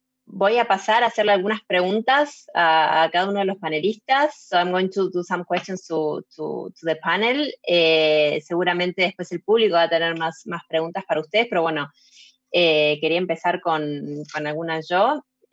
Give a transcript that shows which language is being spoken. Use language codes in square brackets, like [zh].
[es] Voy a pasar a hacerle algunas preguntas a cada uno de los panelistas. [en] So I'm going to do some questions to the panel. [es] Seguramente después el público va a tener más preguntas para ustedes, pero bueno, quería empezar con algunas yo.